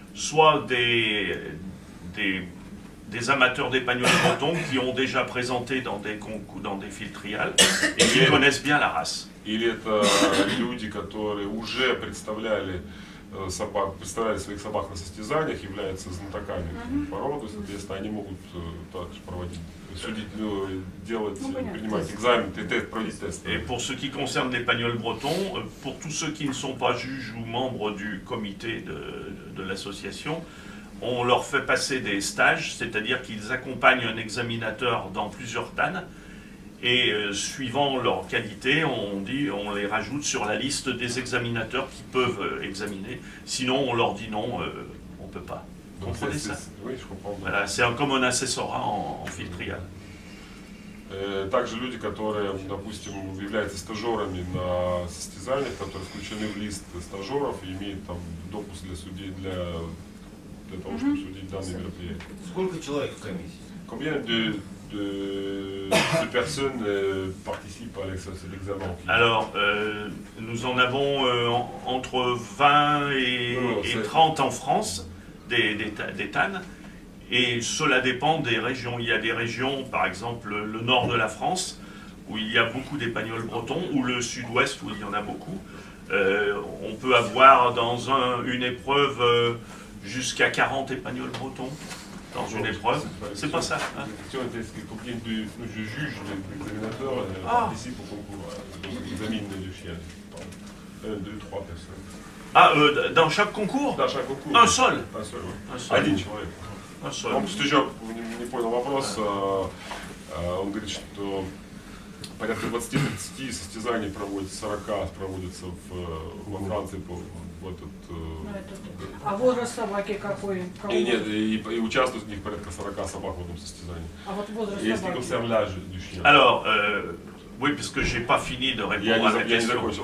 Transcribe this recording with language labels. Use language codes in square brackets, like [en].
[fr] soit des amateurs d'épagnols bretons qui ont déjà présenté dans des concours, dans des fil trial et qui connaissent bien la race. [ru] или это люди, которые уже представляли своих собак на состязаниях, являются знатоками породы, соответственно, они могут также проводить, судить, делать, принимать экзамен, проводить тест. [fr] Et pour ce qui concerne l'épagnol breton, pour tous ceux qui ne sont pas juges ou membres du comité de l'association, on leur fait passer des stages, c'est-à-dire qu'ils accompagnent un examinateur dans plusieurs TAN, et suivant leur qualité, on les rajoute sur la liste des examinateurs qui peuvent examiner. Sinon, on leur dit non, on ne peut pas. Vous comprenez ça? Oui, je comprends. Voilà, c'est comme un assessorat en fil trial. [ru] Также люди, которые, допустим, являются стажерами на состязаниях, которые включены в лист стажеров и имеют там допуск для судей, для того, чтобы судить данные мероприятия. Сколько человек в комиссии? [fr] Combien de personnes participent à l'examen? Alors, nous en avons entre 20 et 30 en France, des TAN, et cela dépend des régions. Il y a des régions, par exemple le nord de la France, où il y a beaucoup d'épagnols bretons, ou le sud-ouest, où il y en a beaucoup. On peut avoir dans une épreuve jusqu'à 40 épagnols bretons. Dans une épreuve, c'est pas ça. Hein? Combien de juges, d'examinateurs participent au concours, examinent les chiens? 1, 2, 3 personnes. Ah, dans chaque concours? Dans chaque concours. Un seul? Un seul, oui. Un seul. [ru] Один человек. [fr] Un seul. [ru] Он просто еще не понял вопрос. Он говорит, что порядка 20-30 состязаний проводится, 40 проводится во Франции в этот... А возраст собаки какой? И участвуют в них порядка 40 собак в одном состязании. А вот возраст собаки? [fr] Alors, oui, parce que je n'ai pas fini de répondre à la question.